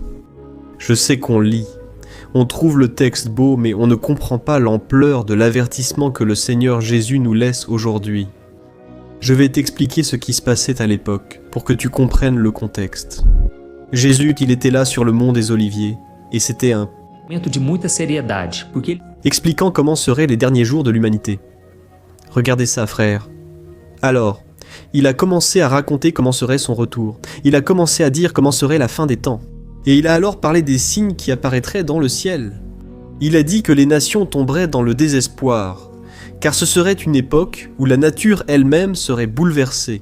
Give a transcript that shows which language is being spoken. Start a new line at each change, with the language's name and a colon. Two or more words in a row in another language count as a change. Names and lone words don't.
French: Je sais qu'on lit, on trouve le texte beau, mais on ne comprend pas l'ampleur de l'avertissement que le Seigneur Jésus nous laisse aujourd'hui. Je vais t'expliquer ce qui se passait à l'époque, pour que tu comprennes le contexte. Jésus, il était là sur le mont des Oliviers, et c'était un
Portuguese: de muita seriedade, porque
French: expliquant comment seraient les derniers jours de l'humanité. Regardez ça, frère. Alors, il a commencé à raconter comment serait son retour. Il a commencé à dire comment serait la fin des temps. Et il a alors parlé des signes qui apparaîtraient dans le ciel. Il a dit que les nations tomberaient dans le désespoir, car ce serait une époque où la nature elle-même serait bouleversée.